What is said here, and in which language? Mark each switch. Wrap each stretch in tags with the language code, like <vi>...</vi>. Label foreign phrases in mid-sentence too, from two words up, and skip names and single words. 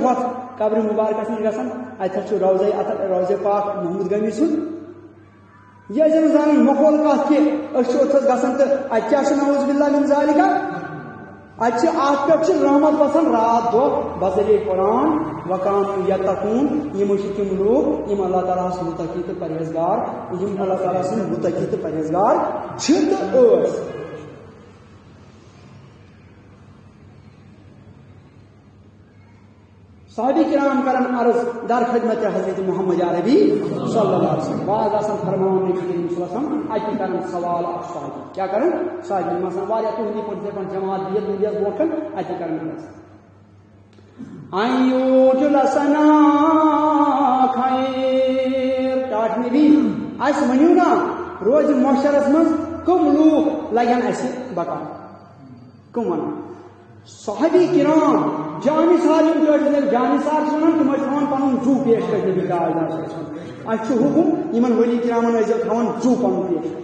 <ks>ہۄتھ قبرِ مُبارکس نِش گژھان اتٮ۪تھ چھُ روضے پاک محمد گمی سُنٛد یہِ ٲسۍزیو نہٕ زانان مخول کتھ کہِ أسۍ چھِ اوٚتھس گژھان تہٕ اتہِ کیٛاہ چھُ</ks> <ar>نعوذ باللہ من ذالِکہ</ar> <ks>اتہِ چھِ اتھ پٮ۪ٹھ چھِ رحمت وسان رات دۄہ بذریعہ قرآن</ks> <ar>وکانوا یتقوٗن</ar> <ks>یِم چھِ تِم لوٗکھ یِم اللہ تعالیٰ ہس مُتقی تہٕ پرہیزگار یِم اللہ تعالیٰ سٕنٛدۍ مُتقی تہٕ پرہیزگار چھِ تہٕ ٲسۍ صحابی کرام کرن عرض در خدمت حضرت محمد عربی</ks> <ar>صلی اللہ علیہ وسلم</ar> <ks>بعض آسان فرماون نبی کریم</ks> <ar>صلی اللہ علیہ وسلم</ar> <ks>اتہِ کرن سوال اکھ صحابی کیا کرن صحابی یِم آسان واریاہ تُہندی پٲٹھۍ جماعت بِہِتھ نبیَس برونٛٹھ کَن اتہِ کرن</ks> <ar>ان یوجلسنا خیر</ar> <ks>ٹاٹھ نبی اَسہِ ؤنِو نا روزِ معاشرس منٛز کٕم لوٗکھ لگن اَسہِ بکار کٕم وَنان صحابی کرام جانثار یِم ٹٲٹھۍ جانثار چھِ وَنان تِم ٲسۍ تھاوان پنُن زُو پیش کٔرِتھ نبی تاجدار چھِ اَسہِ چھُ حُکُم یِمن ؤلی کرامن ٲسۍزیو تھاوان زُو پنُن پیش</ks>